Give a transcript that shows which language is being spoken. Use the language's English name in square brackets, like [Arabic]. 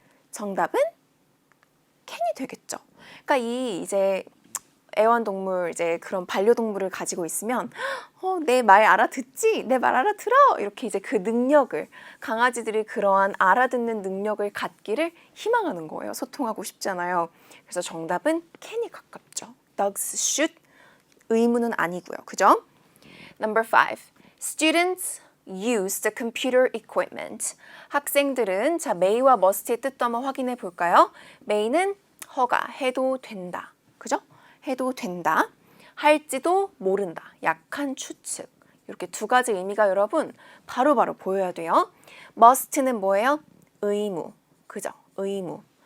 [Korean] 정답은 캔이 되겠죠. 그러니까 이 이제 애완동물 이제 그런 반려동물을 가지고 있으면 내 말 알아듣지? 내 말 알아들어? 이렇게 이제 그 능력을 강아지들이 그러한 알아듣는 능력을 갖기를 희망하는 거예요. 소통하고 싶잖아요. 그래서 정답은 can이 가깝죠. [English] Dogs should [Korean] 의무는 아니고요. 그죠? [English] Number 5. Students use the computer equipment. [Korean] 학생들은 자 may와 must의 뜻도 한번 확인해 볼까요? may는 허가, 해도 된다. 그죠? 해도 된다. 할지도 모른다. 약한 추측. 이렇게 두 가지 의미가 여러분 바로바로 보여야 돼요. must는 뭐예요? 의무. 그죠? 의무.